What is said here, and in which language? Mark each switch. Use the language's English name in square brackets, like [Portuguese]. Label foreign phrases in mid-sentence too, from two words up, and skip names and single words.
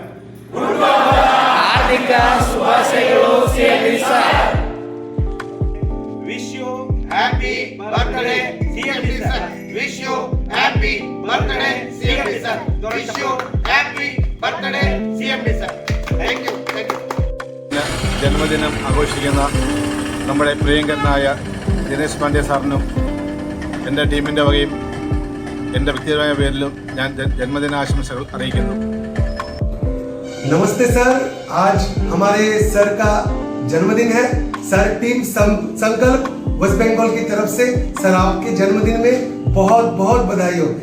[Kannada] ಹಾರ್ದಿಕ ಶುಭಾಶಯಗಳು CMD ಸರ್. [English] wish you happy birthday CMD sir. wish you happy birthday CMD sir. wish you happy birthday CMD sir. thank you. [Malayalam] ജന്മദിനം ആഘോഷിക്കുന്ന നമ്മുടെ പ്രിയങ്കരനായ ദിനേശ് പാണ്ഡ്യ സാറിനും എൻ്റെ ടീമിൻ്റെ വകയും എൻ്റെ വ്യക്തിപരമായ പേരിലും ഞാൻ ജന്മദിനാശംസകൾ അറിയിക്കുന്നു. [Hindi] नमस्ते सर, आज हमारे सर का जन्मदिन है. सर टीम संकल्प वेस्ट बंगाल की तरफ से सर आपके जन्मदिन में बहुत बहुत बधाई हो.